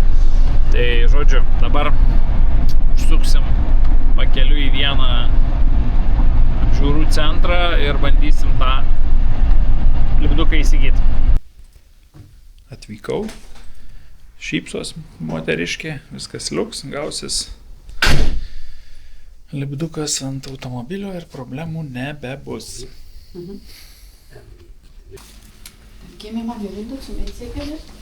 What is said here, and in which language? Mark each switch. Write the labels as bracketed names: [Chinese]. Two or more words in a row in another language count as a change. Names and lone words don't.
[Lithuanian] Tai, žodžiu, dabar užsuksim pakeliu į vieną apžiūrų centrą ir bandysim tą lipduką įsigyti. Atvykau. Šypsos moteriškė, viskas liuks, gausis lipdukas ant automobilio ir problemų nebebus. [German] Gehen wir mal hier runter zum EC-Keller.